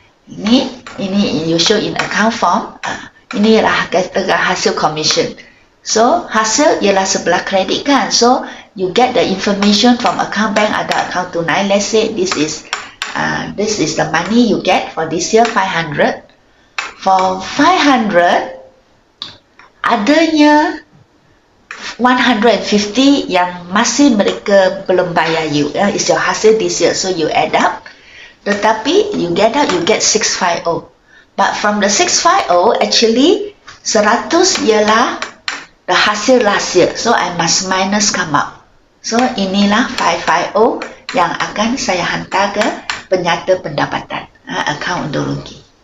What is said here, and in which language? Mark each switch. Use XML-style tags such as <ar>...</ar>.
<en>Ini you show in account form.</en> <ms>Inilah katakan hasil commission. So hasil ialah sebelah kredit kan.</ms> <en>So you get the information from account bank,</en> <ms>ada account tunai.</ms> <en>Let's say this is the money you get for this year, 500.</en> <ms>For 500, adanya 150 yang masih mereka belum bayar you.</ms> <en>It's your hasil this year. So you add up. Tetapi you get 650. But from the 650, actually 100 ialah the hasil last year. So I must minus come out.</en> <ms>So inilah 550 yang akan saya hantar ke penyata pendapatan, account undur rugi.</ms>